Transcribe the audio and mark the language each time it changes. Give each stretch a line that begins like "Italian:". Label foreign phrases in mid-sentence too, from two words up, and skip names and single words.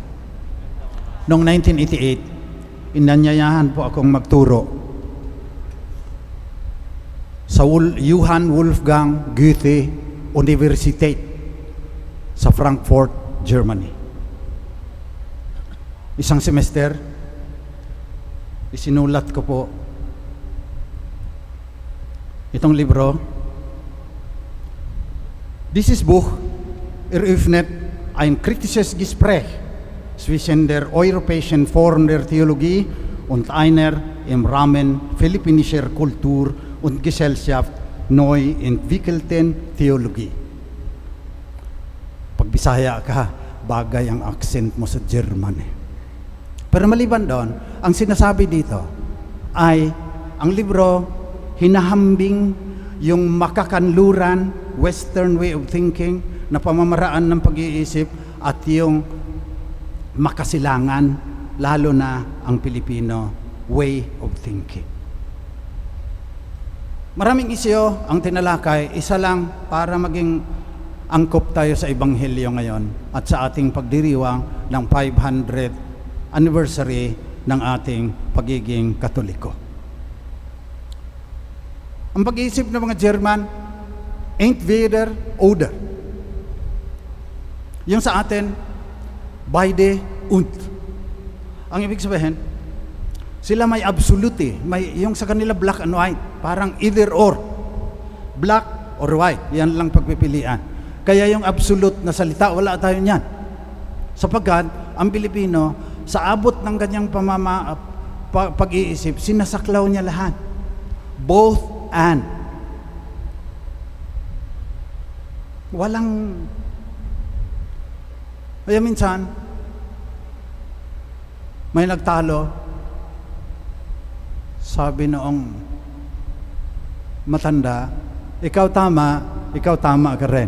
Filipino: Noong 1988, inanyayahan po akong magturo sa Johann Wolfgang Goethe Universität sa Frankfurt, Germany. Isang semester, isinulat ko po itong libro.
German: Dieses Buch eröffnet ein kritisches Gespräch zwischen der europäischen Form der Theologie und einer im Rahmen philippinischer Kultur und Gesellschaft neu entwickelten Theologie.
Filipino: Pag Bisaya ka, bagay ang accent mo sa German. Pero maliban doon, ang sinasabi dito ay ang libro hinahambing yung makakanluran,
English: Western way of thinking,
Filipino: na pamamaraan ng pag-iisip at yung makasilangan, lalo na ang Pilipino
English: way of thinking.
Filipino: Maraming isyo ang tinalakay, isa lang para maging angkop tayo sa Ebanghelyo ngayon at sa ating pagdiriwang ng 500th anniversary ng ating pagiging Katoliko. Ang pag-iisip ng mga German
German: entweder oder.
Filipino: Yung sa atin,
German: beide und.
Filipino: Ang ibig sabihin, sila may absolute eh. May, yung sa kanila
English: black and white,
Filipino: parang
English: either or. Black or white,
Filipino: yan lang pagpipilian. Kaya yung absolute na salita, wala tayo niyan. Sapagkat, ang Pilipino, sa abot ng ganyang pag-iisip, sinasaklaw niya lahat.
English: Both and.
Filipino: Walang, kaya minsan, may nagtalo, sabi noong matanda, ikaw tama ka rin.